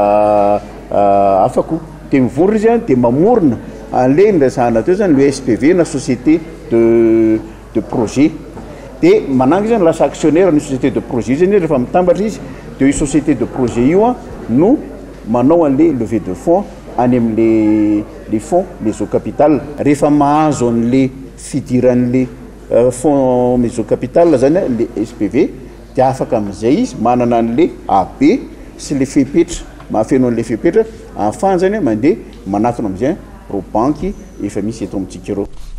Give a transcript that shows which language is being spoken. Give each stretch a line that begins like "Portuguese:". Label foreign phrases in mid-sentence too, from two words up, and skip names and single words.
Malagasy: afako dia mivorona izy a dia mamorona an'le ndrasahana teo zany le SPV na
French: société de projet
Malagasy: dia manangy izy lasa actionnaire ny
French: société de projet
Malagasy: izy rehefa mitambatra izy dia io
French: société de projet
Malagasy: io a no manao an'le
French: levée de fonds
Malagasy: any amin'le
French: les fonds maison capital
Malagasy: rehefa mahazo an'le fidiran'le
French: fonds maison capital
Malagasy: zany le SPV dia afaka amin'izay izy manana an'le AB sy le fepetra mahafeno an'le fepetra ahafahany zany mandeha manatona amin'izay ro banky efa misy eto amintsika ireo